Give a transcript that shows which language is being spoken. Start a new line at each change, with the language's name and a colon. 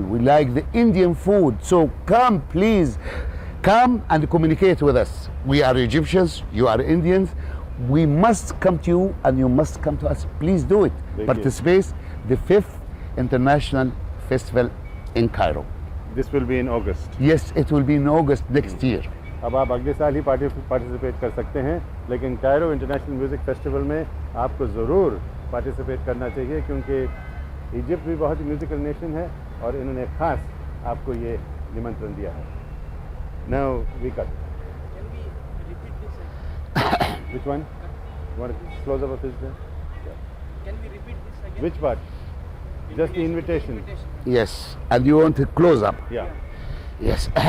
English: We like the Indian food. So come, please. Come and communicate with us. We are Egyptians, you are Indians. We must come to you and you must come to us. Please do it. Thank you. Participate the 5th International Festival in Cairo. This will be in August. Yes, it will be in August next year.
Hindi: अब आप अगले साल ही participate कर सकते हैं, लेकिन Cairo international music festival में आपको ज़रूर पार्टिसिपेट करना चाहिए क्योंकि इजिप्ट भी बहुत ही म्यूज़िकल नेशन है और इन्होंने ख़ास आपको ये निमंत्रण दिया है.
English: Now we cut. Can we repeat this again? Which one? You want to close up of this then? Can we repeat this again? Which part? Just the invitation. Yes, and you want a close up? Yeah. Yes.